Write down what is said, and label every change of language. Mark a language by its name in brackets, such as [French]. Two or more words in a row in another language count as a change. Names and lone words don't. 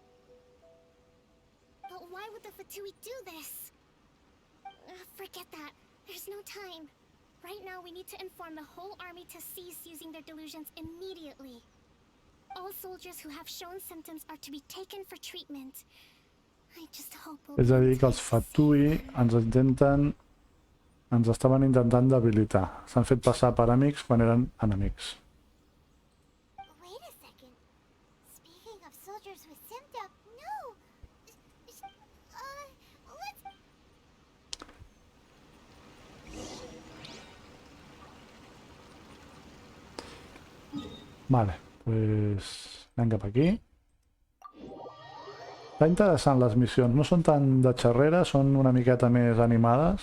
[English] But why would the Fatui do this? Forget that. There's no time. Right now, we need to inform the whole army to cease using their delusions immediately. All soldiers who have shown symptoms are to be taken for treatment. I just hope we'll [Catalan] És a dir, que els Fatui ens estaven intentant debilitar. S'han fet passar per amics quan eren enemics. [English] Wait a second. Speaking of soldiers with symptoms, no. Let's... [Spanish] Vale, pues [Catalan] anem cap aquí. Està interessant les missions, no són tan de xerrera, són una miqueta més animades.